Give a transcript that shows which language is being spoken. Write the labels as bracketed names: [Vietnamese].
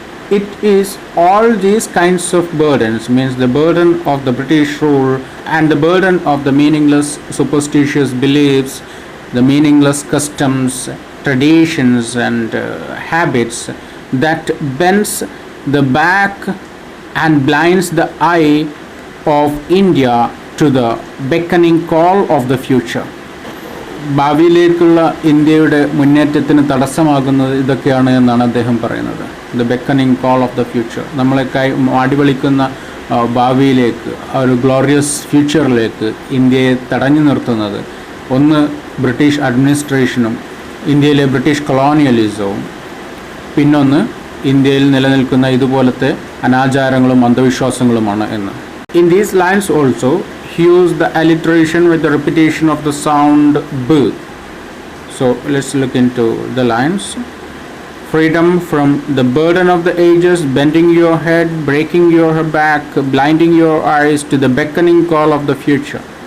[English] It is all these kinds of burdens, means the burden of the British rule and the burden of the meaningless superstitious beliefs, the meaningless customs, traditions and habits that bends the back and blinds the eye of India to the beckoning call of the future. [Malayalam] ഭാവിയിലേക്കുള്ള ഇന്ത്യയുടെ മുന്നേറ്റത്തിന് തടസ്സമാകുന്നത് ഇതൊക്കെയാണ് എന്നാണ് അദ്ദേഹം പറയുന്നത്. [English] the beckoning call of the future. [Malayalam] നമ്മളെക്കായി അടിപൊളിക്കുന്ന ഭാവിയിലേക്ക്, ഒരു glorious ഫ്യൂച്ചറിലേക്ക് ഇന്ത്യയെ തടഞ്ഞു നിർത്തുന്നത് ഒന്ന് ബ്രിട്ടീഷ് അഡ്മിനിസ്ട്രേഷനും ഇന്ത്യയിലെ ബ്രിട്ടീഷ് കൊളോണിയലിസവും, പിന്നൊന്ന് ഇന്ത്യയിൽ നിലനിൽക്കുന്ന ഇതുപോലത്തെ അനാചാരങ്ങളും അന്ധവിശ്വാസങ്ങളുമാണ് എന്ന്. [English] In these lines also he used the alliteration with the repetition of the sound b. So let's look into the lines. Freedom from the burden of the ages, bending your head, breaking your back, blinding your eyes to the beckoning call of the future.